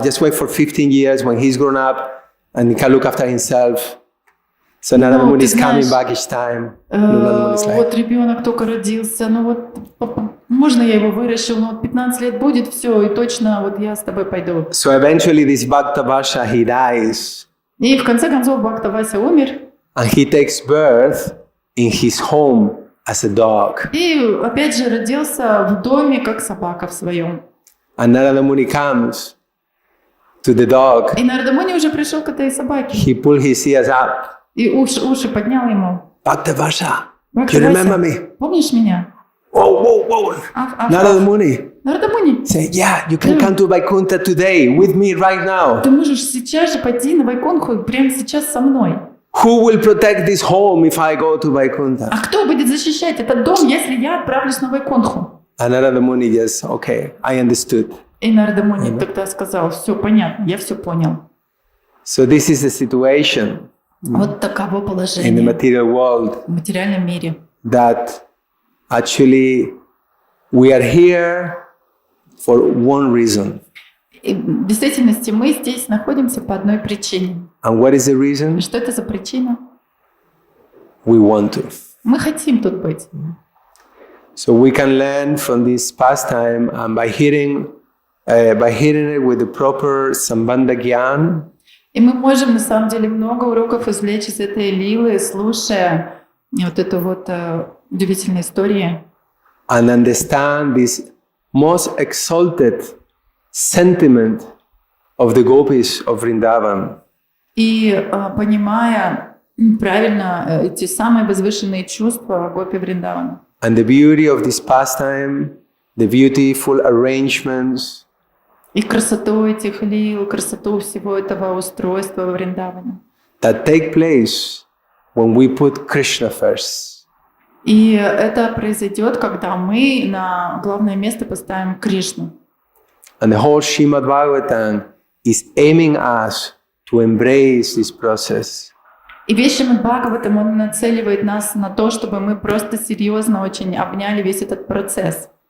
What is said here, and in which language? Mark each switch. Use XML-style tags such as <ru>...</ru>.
<en>Just wait for 15 years when he's grown up and he can look after himself. So Narada Muni is coming back each time.</en> <ru>Вот ребенок только родился, можно я его выращу, 15 лет будет, все, и точно вот я с тобой пойду.</ru> <en>So eventually this Bhakta Vasha, he dies.</en> <ru>И в конце концов Бхакта Вася умер.</ru> <en>And he takes birth in his home as a dog.</en> <ru>И опять же родился в доме, как собака в своем.</ru> <en>And Narada Muni comes to the dog.</en> <ru>И Нарада Муни уже пришел к этой собаке.</ru> <en>He pulled his ears up.</en> <ru>И уши поднял ему.</ru> <en>Bhakta Vasha,</en> <ru>Бхакта</ru> <en>you</en> <ru>Вася,</ru> <en>remember me?</en> <ru>помнишь меня?</ru> <en>Whoa. Narada Muni.</en> <ru>Нарада Муни,</ru> <en>Say, yeah, you can come to Vaikuntha today with me right now.</en> <ru>ты можешь сейчас же пойти на Вайкунтху, прямо сейчас со мной.</ru> <en>Who will protect this home if I go to Vaikuntha?</en> <ru>А кто будет защищать этот дом, если я отправлюсь на Вайкунтху?</ru> <en>And Narada Muni just, okay, I understood.</en> <ru>И Нарада Муни тогда сказал: все понятно, я все понял.</ru> <en>So this is the situation</en> <ru>Вот таково</ru> <en>in the</en> <ru>положение</ru> <en>material world,</en> <ru>в материальном мире.</ru> <en>that actually we are here for one reason.</en> <ru>И в действительности мы здесь находимся по одной причине.</ru> <en>And what is the reason?</en> <ru>Что это за причина?</ru> <en>We want to.</en> <ru>Мы хотим тут быть.</ru> <en>So we can learn from this pastime, and by hearing it with the proper sambandha gyan,</en> <ru>И мы можем на самом деле много уроков извлечь из этой лилы, слушая вот эту вот удивительную историю.</ru> <en>and understand this most exalted sentiment of the gopis of Vrindavan.</en> <ru>И понимая правильно эти самые возвышенные чувства гопи Вриндавана.</ru> <en>And the beauty of this pastime, the beautiful arrangements,</en> <ru>И красоту этих лил, красоту всего этого устройства во Вриндаване.</ru> <en>that take place when we put Krishna first.</en> <ru>И это произойдет, когда мы на главное место поставим Кришну.</ru> <en>And the whole Shrimad-bhagavatam is aiming us to embrace this process.</en> <ru>И весь Шримад-бхагаватам, он нацеливает нас на то, чтобы мы просто серьезно очень обняли весь этот процесс.</ru>